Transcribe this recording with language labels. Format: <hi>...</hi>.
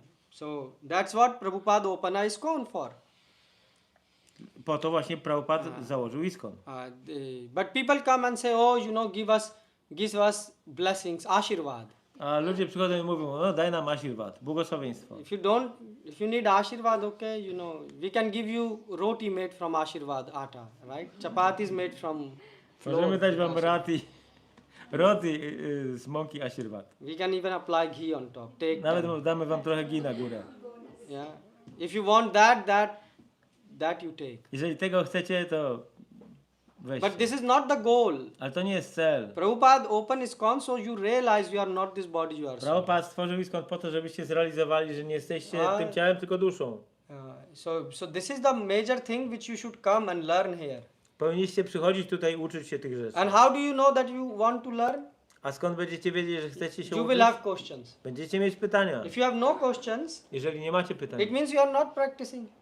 <en>So that's what Prabhupada opened ISKCON for.</en> <pl>Po to właśnie Prabhupada założył ISKCON.</pl> <en>But people come and say, oh, give us blessings, ashirvad.</en> <pl>A ludzie przychodzą i mówią, no daj nam ashirvad, błogosławieństwo.</pl> <en>If you need ashirvad, okay, we can give you roti made from ashirvad atta, right? Chapatis made from flour.</en> <pl>Możemy dać wam roti z mąki ashirvad.</pl> <en>We can even apply ghee on top. Take</en> <pl>Nawet</pl> <en>that.</en> <pl>damy wam trochę ghee na górę.</pl> <en>Yeah. If you want that you take.</en> <pl>Jeżeli tego chcecie, to weźcie.</pl> <en>But this is not the goal.</en> <pl>Ale to nie jest cel.</pl> <en>Prabhupada opened ISKCON so you realize you are not this body, you are soul.</en> <pl>Prabhupada stworzył ISKCON po to, żebyście zrealizowali, że nie jesteście tym ciałem, tylko duszą.</pl> <en>So this is the major thing which you should come and learn here.</en> <pl>Powinniście przychodzić tutaj i uczyć się tych rzeczy.</pl> <en>And how do you know that you want to learn?</en> <pl>A skąd będziecie wiedzieć, że chcecie się</pl> <en>You</en> <pl>uczyć?</pl> <en>will have questions.</en> <pl>Będziecie mieć pytania.</pl> <en>If you have no questions,</en> <pl>Jeżeli nie macie pytań,</pl> <en>it means you are not practicing.</en>